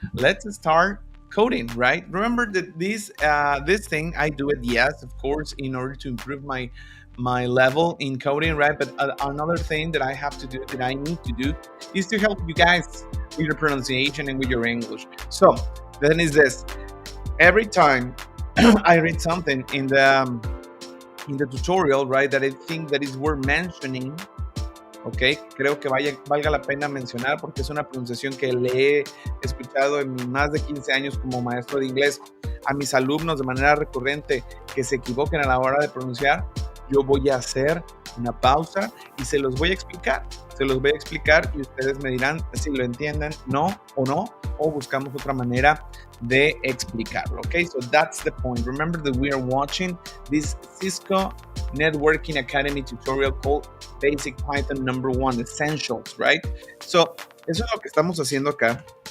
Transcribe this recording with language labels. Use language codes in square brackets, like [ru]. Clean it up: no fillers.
[en] Let's start coding, right? Remember that this thing, I do it, yes, of course, in order to improve my level in coding, right? But another thing that I have to do, that I need to do, is to help you guys with your pronunciation and with your English. [es] So then is this: every time I read something in the tutorial, right, that I think that is worth mentioning, okay, creo que valga la pena mencionar porque es una pronunciación que le he escuchado en mis más de 15 años como maestro de inglés a mis alumnos de manera recurrente que se equivoquen a la hora de pronunciar. Yo voy a hacer una pausa y se los voy a explicar y ustedes me dirán si lo entienden, no, o buscamos otra manera de explicarlo, okay? [en] So that's the point. Remember that we are watching this Cisco Networking Academy tutorial called Basic Python number 1, Essentials, right? [es] So eso es lo que estamos haciendo acá.